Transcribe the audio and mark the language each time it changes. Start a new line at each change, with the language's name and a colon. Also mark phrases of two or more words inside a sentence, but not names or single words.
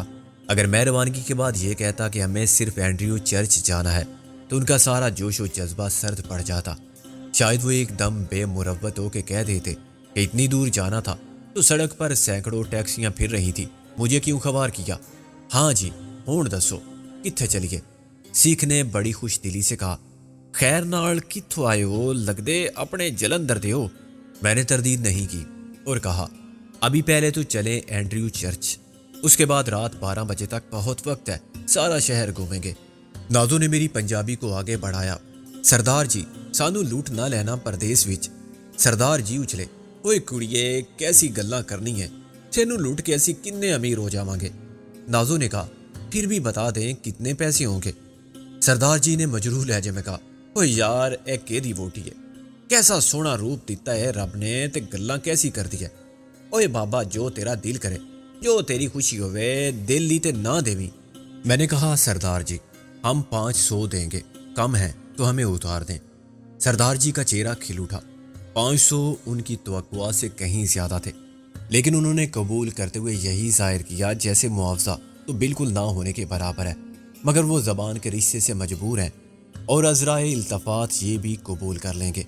Urdu: اگر میں روانگی کے بعد یہ کہتا کہ ہمیں صرف اینڈریو چرچ جانا ہے تو ان کا سارا جوش و جذبہ سرد پڑ جاتا۔ شاید وہ ایک دم بے مروت ہو کے کہہ دیتے کہ اتنی دور جانا تھا تو سڑک پر سینکڑوں ٹیکسیاں پھر رہی تھی، مجھے کیوں خبر کیا؟ ہاں جی،
Punjabi: ہون دسو کتھے چلیے؟
Urdu: سکھ نے بڑی خوش دلی سے کہا،
Punjabi: خیر نال کتھوں آئے ہو؟ لگدے اپنے جلندر دے ہو۔
Urdu: میں نے تردید نہیں کی اور کہا، ابھی پہلے تو چلے اینڈریو چرچ، اس کے بعد رات 12 بجے تک بہت وقت ہے، سارا شہر گھومیں گے۔ نازو نے میری پنجابی کو آگے بڑھایا،
Punjabi: سردار جی سانو لوٹ نہ لینا پردیس وچ۔
Urdu: سردار جی اچھلے،
Punjabi: اوئے کڑیے کیسی گلاں کرنی ہے، تینو لوٹ کے اسی کنے امیر ہو جاواں گے۔
Urdu: نازو نے کہا، پھر بھی بتا دیں کتنے پیسے ہوں گے؟ سردار جی نے مجروح لہجے میں کہا،
Punjabi: او یار اے کیدی ووٹی ہے، کیسا سونا روپ دیتا ہے رب نے تے گلاں کیسی کر دی ہے۔ اوے بابا جو تیرا دل کرے، جو تیری خوشی ہوئے، دل لی تے نہ دیویں۔
Urdu: میں نے کہا، سردار جی ہم 500 دیں گے، کم ہے تو ہمیں اتار دیں۔ سردار جی کا چہرہ کھل اٹھا۔ 500 ان کی توقع سے کہیں زیادہ تھے، لیکن انہوں نے قبول کرتے ہوئے یہی ظاہر کیا جیسے معاوضہ تو بالکل نہ ہونے کے برابر ہے، مگر وہ زبان کے رشتے سے مجبور ہیں اور عذرائے التفات یہ بھی قبول کر لیں گے۔